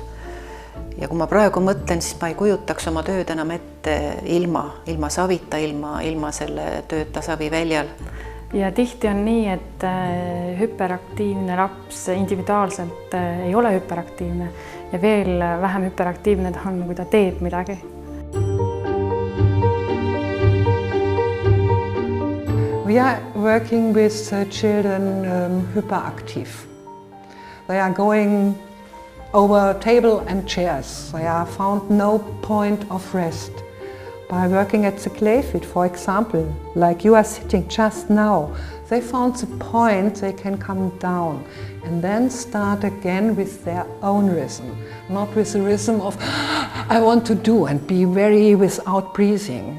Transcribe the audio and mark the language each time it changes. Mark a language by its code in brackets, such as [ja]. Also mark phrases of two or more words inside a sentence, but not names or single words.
[et] Ja kui ma praegu mõtlen, siis ma ei kujutaks oma tööd enam ette ilma Savita, ilma selle tööta Saviväljal. Ja tihti on nii, et hüperaktiivne laps individuaalselt ei ole hüperaktiivne ja veel vähem hüperaktiivne ta on, kui ta teeb midagi. [en] We are working with children hyperactive. They are going over table and chairs. They are found no point of rest. By working at the clay field, for example, like you are sitting just now, they found the point they can come down and then start again with their own rhythm, not with the rhythm of I want to do and be very without breathing.